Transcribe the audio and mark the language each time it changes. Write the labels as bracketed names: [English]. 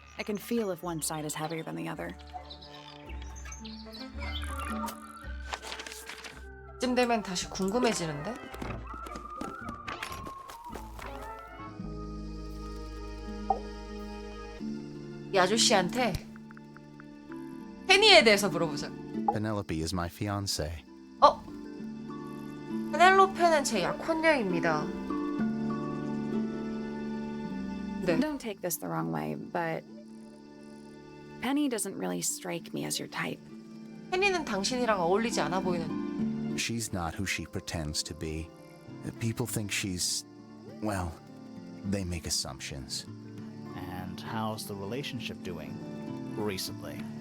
[English] I can feel if one side is heavier than the other. [Korean] 쯤 되면 다시 궁금해지는데? 이 아저씨한테 페니에 대해서 물어보자. [English] Penelope is my fiancée. [Korean] 페넬로페는 제 약혼녀입니다. 네. [English] Don't take this the wrong way, but Penny doesn't really strike me as your type. [Korean] 페니는 당신이랑 어울리지 않아 보이는. [English] She's not who she pretends to be. People think she's, well, they make assumptions. And how's the relationship doing recently?